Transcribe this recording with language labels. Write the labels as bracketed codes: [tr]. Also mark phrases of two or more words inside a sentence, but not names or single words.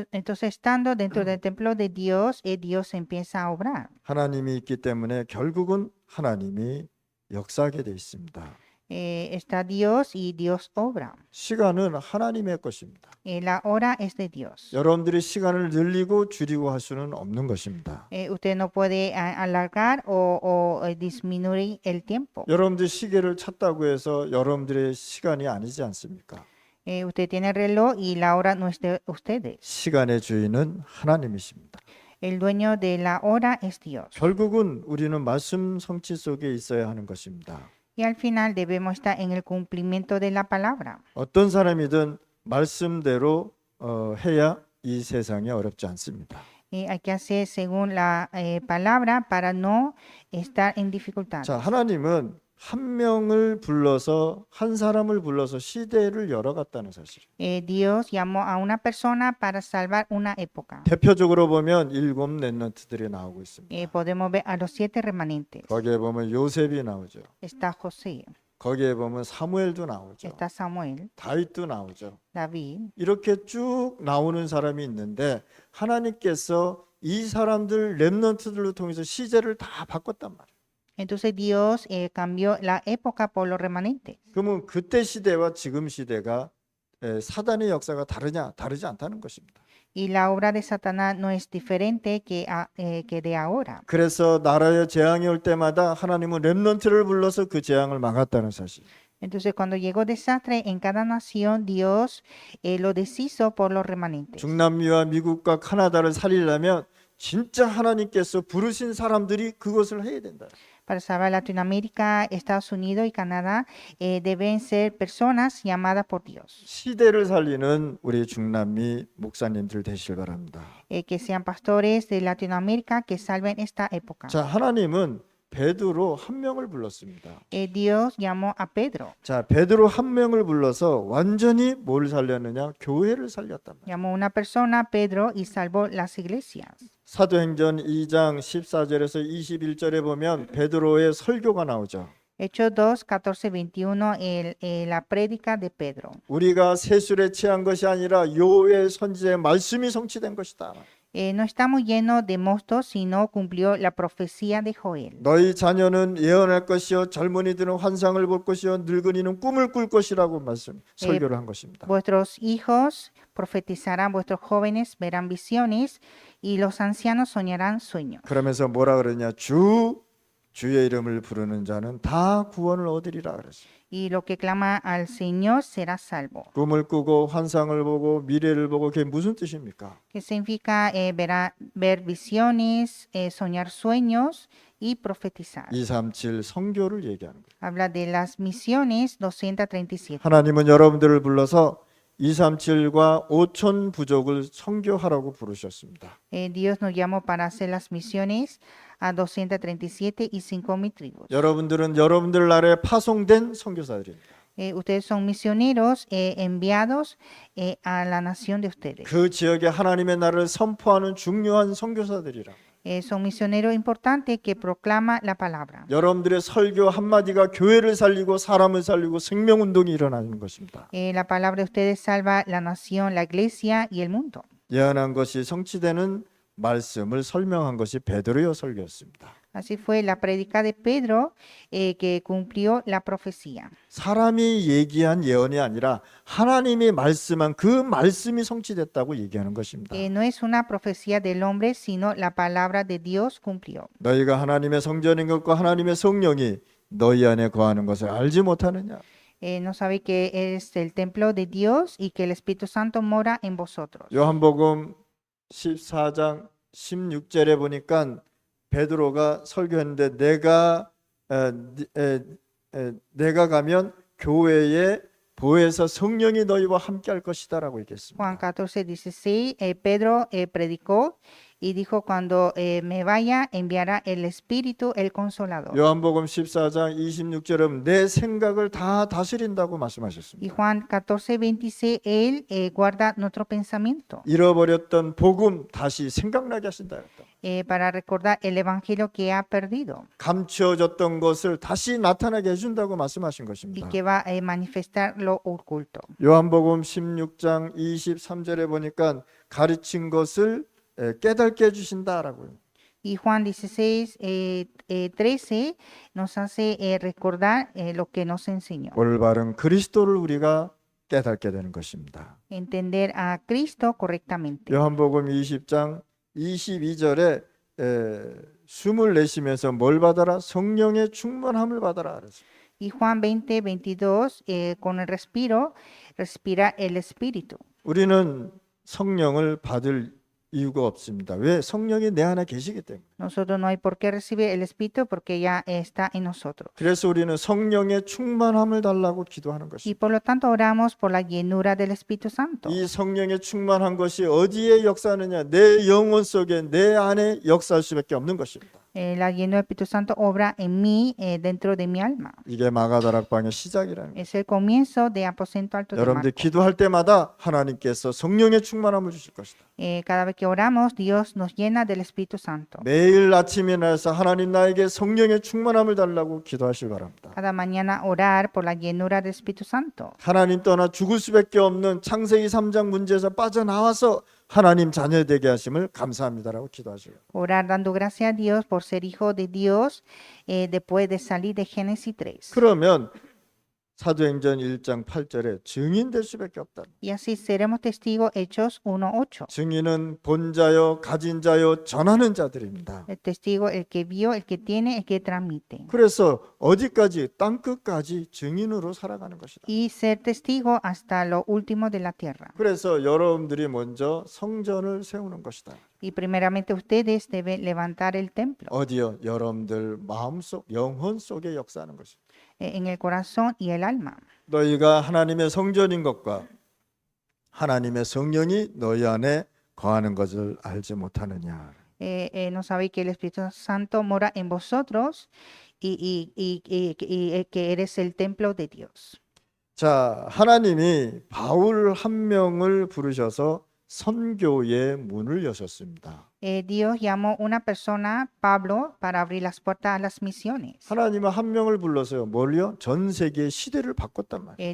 [es] Entonces, estando dentro del templo de Dios, Dios empieza a obrar. [ko] 하나님이 있기 때문에 결국은 하나님이 역사하게 돼 있습니다. [es] Está Dios y Dios obra. [ko] 시간은 하나님의 것입니다. [es] La hora es de Dios. [ko] 여러분들이 시간을 늘리고 줄이고 할 수는 없는 것입니다. [es] Usted no puede alargar o disminuir el tiempo. [ko] 여러분들 시계를 찾다고 해서 여러분들의 시간이 아니지 않습니까? [es] Usted tiene el reloj y la hora no es de ustedes. [ko] 시간의 주인은 하나님이십니다. [es] El dueño de la hora es Dios. [ko] 결국은 우리는 말씀 성취 속에 있어야 하는 것입니다. [es] Y al final debemos estar en el cumplimiento de la palabra. [ko] 어떤 사람이든 말씀대로 해야 이 세상이 어렵지 않습니다. [es] Hay que hacer según la palabra para no estar en dificultad. [ko] 자, 하나님은 한 명을 불러서 한 사람을 불러서 시대를 열어갔다는 사실. [es] Dios llamó a una persona para salvar una época. [ko] 대표적으로 보면 7 렘넌트들이 나오고 있습니다. [es] Podemos ver a los 7 remanentes. [ko] 거기에 보면 요셉이 나오죠. [es] Está José, [ko] 거기에 보면 사무엘도 나오죠. [es] está Samuel, [ko] 다윗도 나오죠. [es] David. [ko] 이렇게 쭉 나오는 사람이 있는데 하나님께서 이 사람들 렘넌트들로 통해서 시제를 다 바꿨단 말이에요. [es] Entonces Dios cambió la época por los remanentes. [ko] 그러면 그때 시대와 지금 시대가 사단의 역사가 다르냐? 다르지 않다는 것입니다. [es] Y la obra de Satanás no es diferente que de ahora. [ko] 그래서 나라에 재앙이 올 때마다 하나님은 렘넌트를 불러서 그 재앙을 막았다는 사실. [es] Entonces cuando llegó desastre en cada nación, Dios lo deshizo por los remanentes. [ko] 중남미와 미국과 카나다를 살리려면 진짜 하나님께서 부르신 사람들이 그것을 해야 된다. [es] Para salvar Latinoamérica, Estados Unidos y Canadá deben ser personas llamadas por Dios, [ko] 시대를 살리는 우리 중남미 목사님들 되시길 바랍니다. [es] que sean pastores de Latinoamérica que salven esta época. [ko] 자, 하나님은 베드로 한 명을 불렀습니다. [es] Dios llamó a Pedro, [ko] 자, 베드로 한 명을 불러서 완전히 뭘 살렸느냐? 교회를 살렸단 말이에요. [es] llamó a una persona, Pedro, y salvó las iglesias. [ko] 사도행전 2장 14절에서 21절에 보면 베드로의 설교가 나오죠. [es] Hechos 2, 14, 21, la prédica de Pedro. [ko] 우리가 세술에 취한 것이 아니라 여호와의 선지자의 말씀이 성취된 것이다. [es] No estamos llenos de mosto, sino cumplió la profecía de Joel. [ko] 너희 자녀는 예언할 것이요 젊은이들은 환상을 볼 것이요 늙은이는 꿈을 꿀 것이라고 말씀 설교를 한 것입니다. [es] Vuestros hijos profetizarán, vuestros jóvenes verán visiones y los ancianos soñarán sueños. [ko] 그러면서 뭐라 그러냐? 주의 이름을 부르는 자는 다 구원을 얻으리라 그랬어요. [es] Y lo que clama al Señor será salvo. [ko] 꿈을 꾸고 환상을 보고 미래를 보고 그게 무슨 뜻입니까? [es] Que significa ver visiones, soñar sueños y profetizar. [ko] 237 성교를 얘기하는 거예요. [es] Habla de las misiones 237. [ko] 하나님은 여러분들을 불러서 237과 5천 부족을 성교하라고 부르셨습니다. [es] Dios nos llamó para hacer las misiones a 237 y 5,000 tribus. [ko] 여러분들은 여러분들 나라에 파송된 선교사들입니다. [es] Ustedes son misioneros enviados a la nación de ustedes. [ko] 그 지역에 하나님의 나라를 선포하는 중요한 선교사들이라. [es] Son misioneros importantes que proclaman la palabra. [ko] 여러분들의 설교 한마디가 교회를 살리고 사람을 살리고 생명운동이 일어나는 것입니다. [es] La palabra de ustedes salva la nación, la iglesia y el mundo. [ko] 예언한 것이 성취되는 말씀을 설명한 것이 베드로의 설교였습니다. [es] Así fue la prédica de Pedro que cumplió la profecía. [ko] 사람이 얘기한 예언이 아니라 하나님이 말씀한 그 말씀이 성취됐다고 얘기하는 것입니다. [es] No es una profecía del hombre, sino la palabra de Dios cumplió. [ko] 너희가 하나님의 성전인 것과 하나님의 성령이 너희 안에 거하는 것을 알지 못하느냐? [es] No sabe que es el templo de Dios y que el Espíritu Santo mora en vosotros. [ko] 요한복음 14장 16절에 보니까 베드로가 설교했는데 내가 가면 교회에 보혜사 성령이 너희와 함께 할 것이다라고 얘기했습니다. [es] Juan 14:16, Pedro predicó y dijo, cuando me vaya, enviará el Espíritu, el Consolador. [ko] 요한복음 14장 26절은 내 생각을 다 다스린다고 [es] Y [ko] 말씀하셨습니다. [es] Juan 14:26, Él guarda nuestro pensamiento [ko] 잃어버렸던 복음 다시 생각나게 하신다. [es] para recordar el Evangelio que ha perdido [ko] 감추어졌던 것을 다시 나타나게 해준다고 말씀하신 [es] y [ko] 것입니다. [es] que va a manifestar lo oculto. [ko] 요한복음 16장 23절에 보니까 가르친 것을 깨닫게 해주신다라고요. [es] Y Juan 16:13 nos hace recordar lo que nos enseñó. [ko] 올바른 그리스도를 우리가 깨닫게 되는 것입니다. [es] Entender a Cristo correctamente. [ko] 요한복음 20장 22절에 숨을 내쉬면서 뭘 받아라? 성령의 충만함을 받아라 그랬어요. [es] Y Juan 20:22, con el respiro, respira el Espíritu. [ko] 우리는 성령을 받을 이유가 없습니다. 왜? 성령이 내 안에 계시기 때문에. [es] Nosotros no hay por qué recibir el Espíritu porque ya está en nosotros. [ko] 그래서 우리는 성령의 충만함을 달라고 기도하는 [es] Y [ko] 것입니다. [es] por lo tanto oramos por la llenura del Espíritu Santo. [ko] 이 성령의 충만한 것이 어디에 역사하느냐? 내 영혼 속에 내 안에 역사할 수밖에 없는 것입니다. [es] La llenura del Espíritu Santo obra en mí, dentro de mi alma. [ko] 이게 마가다락방의 시작이라는 거예요. [es] Es el comienzo de Aposento Alto de [ko] 여러분들 [es] Marcos. [ko] 기도할 때마다 하나님께서 성령의 충만함을 주실 것이다. [es] Cada vez que oramos, Dios nos llena del Espíritu Santo. [ko] 매일 아침에 나서 하나님 나에게 성령의 충만함을 달라고 기도하시기 바랍니다. [es] Cada mañana orar por la llenura del Espíritu Santo. [ko] 하나님 떠나 죽을 수밖에 없는 창세기 3장 문제에서 빠져나와서 하나님 자녀 되게 하심을 감사합니다라고 기도하시고. [es] Orar dando gracias a Dios por ser hijo de Dios después de salir de Génesis 3. [ko] 그러면 사도행전 1장 8절에 증인될 수밖에 없다. [es] Y así seremos testigos, Hechos 1:8. [ko] 증인은 본 자요, 가진 자요, 전하는 자들입니다. [es] El testigo, el que vio, el que tiene, el que transmite. [ko] 그래서 어디까지 땅끝까지 증인으로 살아가는 것이다. [es] Y ser testigo hasta lo último de la tierra. [ko] 그래서 여러분들이 먼저 성전을 세우는 것이다. [es] Y primeramente ustedes deben levantar el templo [ko] 어디요? 여러분들 마음속, 영혼 속에 역사하는 것이다. [es] en el corazón y el alma. [ko] 너희가 하나님의 성전인 것과 하나님의 성령이 너희 안에 거하는 것을 알지 못하느냐. [es] No sabéis que el Espíritu Santo mora en vosotros y que eres el templo de Dios. [ko] 자, 하나님이 바울 한 명을 부르셔서 선교의 문을 여셨습니다. [es] Dios llamó una persona, Pablo, para abrir las puertas a las misiones. [ko] 하나님은 한 명을 불러서요. 뭘요? 전 세계의 시대를 바꿨단 말이에요.